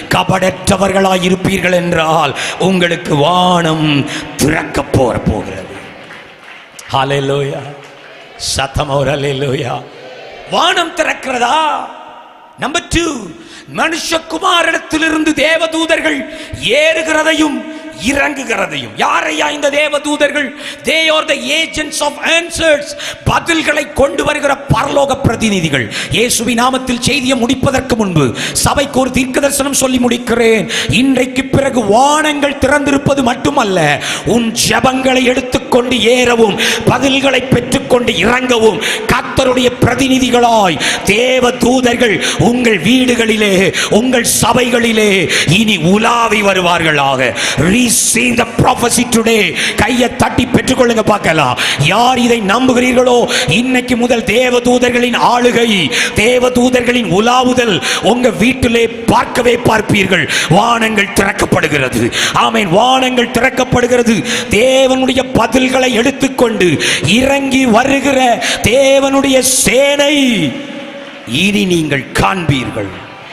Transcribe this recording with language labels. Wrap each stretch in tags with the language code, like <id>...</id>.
<ta>கபடற்றவர்களாய் இருப்பீர்கள் என்றால் உங்களுக்கு வானம் திறக்க போகிறது. ஹல்லேலூயா. சத்தமா ஒரு ஹல்லேலூயா. வானம் திறக்கிறதா? நம்பர் 2, மனுஷகுமாரனிடத்திலிருந்து தேவதூதர்கள் ஏறுகிறதையும் இறங்குகிறதையும். யாரையா இந்த தேவதூதர்கள்?</ta> <en>they are the agents of answers.</en> <ta>பதில்களை கொண்டு வருகிற பரலோக பிரதிநிதிகள். இயேசுவின் நாமத்தில் செய்தியை முடிப்பதற்கு முன்பு சபைக்கு ஒரு தீர்க்கதரிசனம் சொல்லி முடிக்கிறேன். இன்றைக்கு பிறகு வானங்கள் திறந்திருப்பது மட்டுமல்ல, உன் ஜெபங்களை எடுத்துக்கொண்டு ஏறவும் பதில்களை பெற்றுக்கொண்டு இறங்கவும் கர்த்தருடைய பிரதிநிதிகளாய் தேவதூதர்கள் உங்கள் வீடுகளிலே உங்கள் சபைகளிலே இனி உலாவி வருவார்களாக.</ta> <en>Receive the prophecy today.</en> <ta>கையை தட்டி பெற்றுக்கொள்ளுங்க பார்க்கலாம். யார் இதை நம்புகிறீர்களோ இன்னைக்கு முதல் தேவதூதர்களின் ஆளுகை, தேவதூதர்களின் உலாவுதல் உங்க வீட்டிலே பார்க்கவே பார்ப்பீர்கள். வானங்கள் திறக்கப்படுகிறது. ஆமென். வானங்கள் திறக்கப்படுகிறது. தேவனுடைய பதில்களை எடுத்துக்கொண்டு இறங்கி வருகிற தேவனுடைய சேனை இனி நீங்கள் காண்பீர்கள்.</ta>